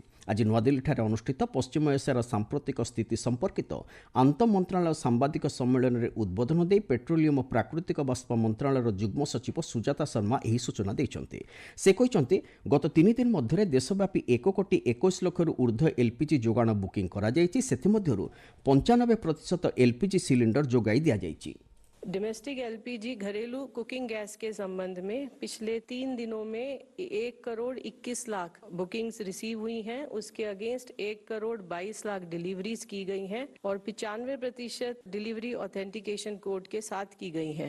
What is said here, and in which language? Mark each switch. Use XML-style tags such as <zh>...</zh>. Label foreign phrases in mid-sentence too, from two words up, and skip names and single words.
<or>ଆଜି ନୂଆଦିଲ୍ଲୀଠାରେ ଅନୁଷ୍ଠିତ ପଶ୍ଚିମ ଏସିଆର ସାମ୍ପ୍ରତିକ ସ୍ଥିତି ସମ୍ପର୍କିତ ଆନ୍ତଃ ମନ୍ତ୍ରଣାଳୟ ସାମ୍ବାଦିକ ସମ୍ମିଳନୀରେ ଉଦ୍ବୋଧନ ଦେଇ ପେଟ୍ରୋଲିୟମ ଓ ପ୍ରାକୃତିକ ବାଷ୍ପ ମନ୍ତ୍ରଣାଳୟର ଯୁଗ୍ମ ସଚିବ ସୁଜାତା ଶର୍ମା ଏହି ସୂଚନା ଦେଇଛନ୍ତି। ସେ କହିଛନ୍ତି, ଗତ 3 ଦିନ ମଧ୍ୟରେ ଦେଶବ୍ୟାପୀ 1,21 ଲକ୍ଷରୁ ଉର୍ଦ୍ଧ୍ୱ ଏଲ୍ପିଜି ଯୋଗାଣ ବୁକିଂ କରାଯାଇଛି। ସେଥିମଧ୍ୟରୁ 95% ଏଲ୍ପିଜି ସିଲିଣ୍ଡର ଯୋଗାଇ ଦିଆଯାଇଛି।</or> <en>domestic LPG</en> <hi>घरेलू कुकिंग गैस के संबंध में पिछले 3 दिनों में 1,21,00,000</hi> <en>bookings receive</en> <hi>हुई हैं। उसके अगेंस्ट 1,22,00,000 डिलीवरीज की गई हैं और 95%</hi> <en>delivery authentication code</en> <hi>के साथ की गई हैं।</hi>